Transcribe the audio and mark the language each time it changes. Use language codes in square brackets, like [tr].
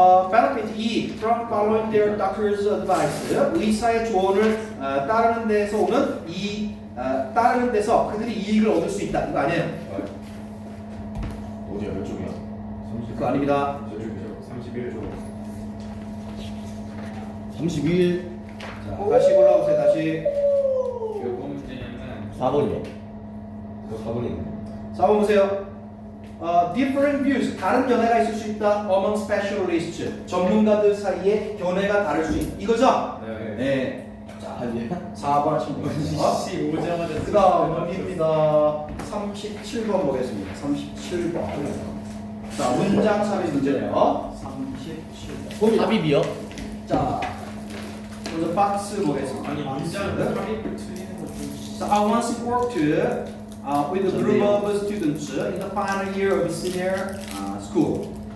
[en] benefit E from following their doctor's advice. [ko] 의사의 조언을 따르는 데서 오는 따르는 데서 그들이 이익을 얻을 수 있다. 이거 아니에요? 어디야? 몇 쪽이야? 그거 아닙니다. 저쪽이죠. 31조. 32일 자, 다시 골라보세요. 다시. 몇 번 문제냐면 4번이요. 너 4번이 있네. 4번 보세요. [en] different views. [ko] 다른 견해가 있을 수 있다. [en] among specialists. [ko] 전문가들 사이에 견해가 다를 수 있다. 이거죠? 네. 네. 자, 아니야? 4번 하시면 됩니다. 씨 오자마자 그 다음입니다. 37번 보겠습니다. 37번. 자, 문장 삽입 문제네요. 37번. 삽입이요? 자, 먼저 박스 보겠습니다. 아니 문장 박스. 삽입을 틀리는 거좀 [en] So I once worked with a group of students in the final year of senior school.